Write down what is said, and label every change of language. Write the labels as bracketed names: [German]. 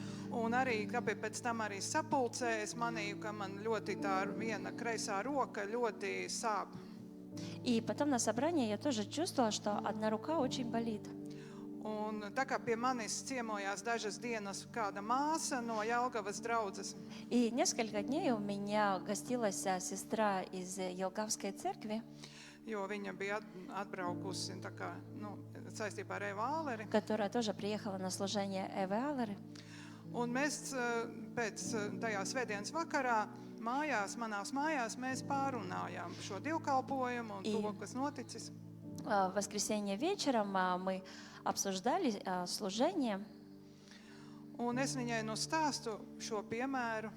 [Latvian] Un arī, kāpēc pēc tam arī sapulcē, es manīju, ka man ļoti tā viena kreisā roka ļoti sāp. [Russian] И потом на собрании я тоже чувствовала, что одна рука очень болит. [Latvian] Un tā kā pie manis ciemojās dažas dienas kāda māsa no Jelgavas draudzes. [Russian] И несколько дней у меня гостилась сестра из Елгавской церкви, [Latvian] Jo viņa bija atbraukusi tā kā, saistībā ar Evu Āleri. [Russian] которая тоже приехала на служение Эвы Аллеры. [Latvian] Un mēs pēc tajā svētdienas vakarā manās mājās mēs pārunājām šo dievkalpojumu un to, kas noticis. [Russian] В воскресенье вечером мы обсуждали служение, [Latvian] Un es viņai stāstu šo piemēru,